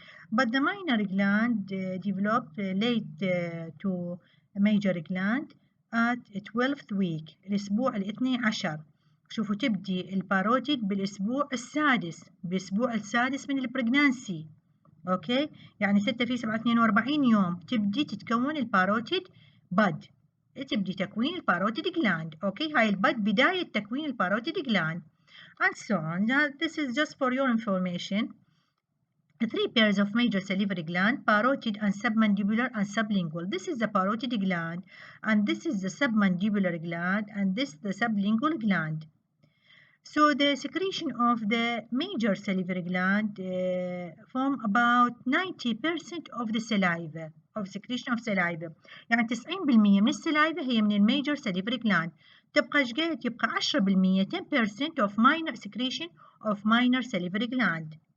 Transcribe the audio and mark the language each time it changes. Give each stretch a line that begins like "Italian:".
English: But the minor gland developed late to major gland at 12th week،
Arabic: الأسبوع الاثني عشر. شوفوا تبدي الباروتيد بالأسبوع السادس من البريجنانسي، أوكي؟ يعني 6 في 7 42 يوم تبدي تتكون الباروتيد بد، تبدي تكوين الباروتيد جلاند، أوكي؟ هاي البد بداية تكوين الباروتيد جلاند
English: and so on. Now, this is just for your information. 3 pairs of major salivary gland, parotid and submandibular and sublingual. This is the parotid gland, and this is the submandibular gland, and this the sublingual gland. So the secretion of the major salivary gland form about 90% of the saliva, of secretion of saliva.
Arabic: يعني 90% من السلايفة هي من الميجر salivary gland. تبقى شقد؟ تبقى
English: 10% 10% of minor secretion of minor salivary gland.